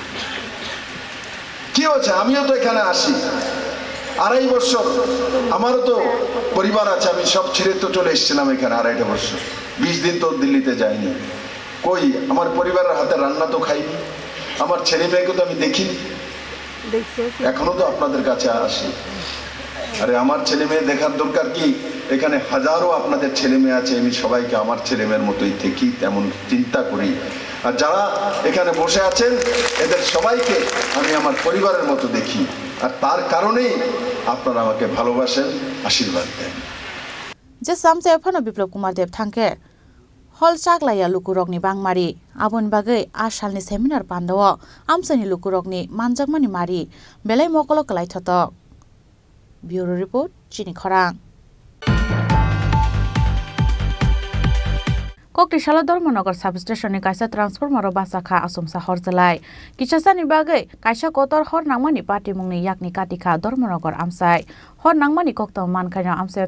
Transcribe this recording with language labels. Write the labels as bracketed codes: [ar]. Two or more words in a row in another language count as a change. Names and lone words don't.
[bn] কি হচ্ছে আমিও তো এখানে আসি 2.5 বছর আমারও তো পরিবার আছে আমি সব ছেড়ে তো চলে এসেছিলাম এখানে 2.5 বছর 20 দিন তো দিল্লিতে যাইনি কই আমার পরিবারের হাতে রান্না তো খাইনি আমার ছেলে মেয়েকে তো আমি দেখিনি এখনো তো আপনাদের কাছে আসি আরে আমার ছেলে মেয়ে দেখার দরকার কি এখানে হাজারো আপনাদের ছেলে মেয়ে আছে, আমি সবাইকে আমার ছেলে মেয়ের মতোই দেখি, তেমন চিন্তা করি। আর যারা এখানে বসে আছেন এদের সবাইকে আমি আমার পরিবারের মতো দেখি, আর তার কারণেই আপনারা আমাকে ভালোবাসেন, আশীর্বাদ দেন। [trp] যে সামসে ফানো বিপ্লব কুমার দেব থাঙ্কে हल चाग्लाया लुकुरकनि बांगमारि आबुन बागै आसालनि सेमिनार पान्दाव आमसानि लुकुरकनि मानजागमानि मारि बेलाय मकल कलायथतक। [en] Bureau Report [trp] चिनी खरां। कक्टिशाला धर्मनगर सब स्टेशननि कायसा ट्रान्सफर्मार बासाखा असमसा हरजलाय किसासानि बागै कायसा कतर हर नांमानि पार्टी मुंनि याकनि काटिखा धर्मनगर आमसाय हर नांमानि कक्तम मानखायना आमसाय